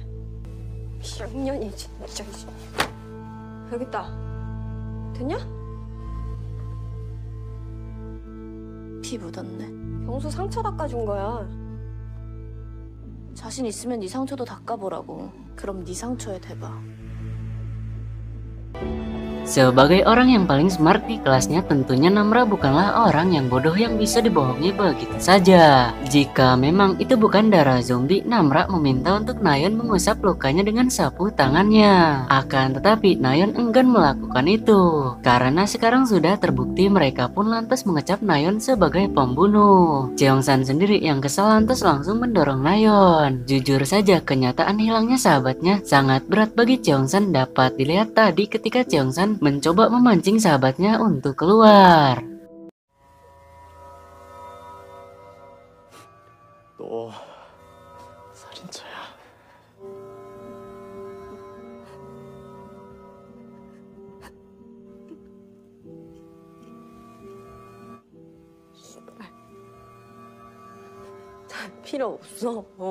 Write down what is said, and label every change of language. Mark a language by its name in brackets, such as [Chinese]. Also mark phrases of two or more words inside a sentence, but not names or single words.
[Korean] 양년이 진짜. 여기 있다. 됐냐? 피 묻었네. 경수 상처 닦아준 거야. 자신 있으면 네 상처도 닦아보라고. 그럼 네 상처에 대봐. [Indonesian] Sebagai orang yang paling smart di kelasnya, tentunya Namra bukanlah orang yang bodoh yang bisa dibohongi begitu saja. Jika memang itu bukan darah zombie, Namra meminta untuk Nayeon mengusap lukanya dengan sapu tangannya. Akan tetapi Nayeon enggan melakukan itu, karena sekarang sudah terbukti mereka pun lantas mengecap Nayeon sebagai pembunuh. Jeongsan sendiri yang kesal lantas langsung mendorong Nayeon. Jujur saja, kenyataan hilangnya sahabatnya sangat berat bagi Jeongsan. Dapat dilihat tadi ketika Jeongsan mencoba memancing sahabatnya untuk keluar. [Korean] 너 살인자야. 다 필요 없어.